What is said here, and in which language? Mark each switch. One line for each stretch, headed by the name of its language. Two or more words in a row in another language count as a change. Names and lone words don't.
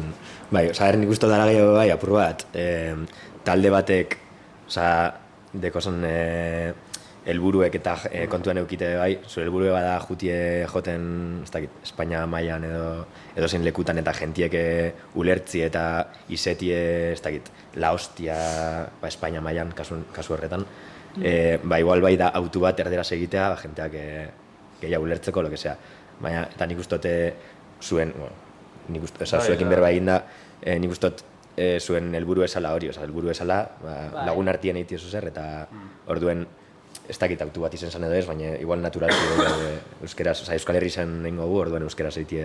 Basque: Bai, nik uste dara gehiago bai, apur bat, talde batek, dekozan helburuek eta kontuan eukite bai, zure helburue bada joten, ez dakit, Espainia mailan edo zein lekutan eta gentiek ulertzi eta izetie, ez dakit,
Spanish: la hostia,
Basque: Espainia mailan, kasu horretan, igual bai da autu bat erderaz egitea, jenteak gehiago ulertzeko,
Spanish: lo que sea.
Basque: Baina, eta nik ustote zuen, zuekin berba eginda, nik ustot zuen helburu esala hori, helburu esala lagun artien eiti oso zer, eta orduen ez dakit autu bat izen zan edo ez, baina igual naturalki euskeraz, Euskal Herri zen nengo gu, orduen euskeraz eitie.